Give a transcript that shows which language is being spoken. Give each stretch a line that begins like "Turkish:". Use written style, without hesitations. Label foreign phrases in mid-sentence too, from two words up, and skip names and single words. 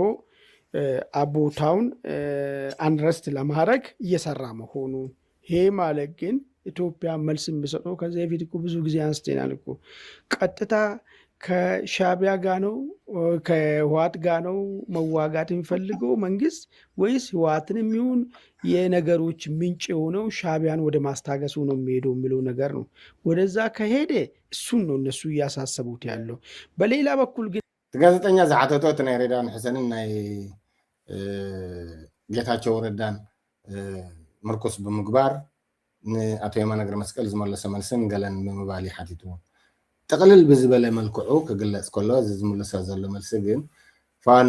Amharic: አብሮ ቦታውን አንረስት ለማድረግ እየሰራ መሆኑ ይሄ ማለት ግን ኢትዮጵያ መልስ የሚሰጠው ከዚህ በፊት እኮ ብዙ ጊዜ አንስተናል እኮ ቀጥታ ከሻቢያ ጋር ነው ከህወሓት ጋር ነው መዋጋት የሚፈልገው መንግስት ወይስ ህወሓትን የሚሆን የነገሮች ምንጭ የሆነው ሻቢያን ወደ ማስታገሱ ነው የሚሄደው የሚለው ነገር ነው። ወደዛ ከሄደ እሱን ነው እነሱ እያሳሰቡት ያለው። በሌላ በኩል ግን
Tigrinya: ጋዜጠኛ ዝዓተቶት ናይ ሬድዋን ሕሰንን ናይ ጌታቸው ረዳን ምርኩስ ብምግባር ንኣቶ የማነ ገብረ መስቀል ዝመለሰ መልስን ገለን ብምባል ሓቲቱ ጠቅልል ብዝበለ መልክዑ ክግለጽ ከሎ ዝምለሰ ዘሎ መልሲ ግን ፋኖ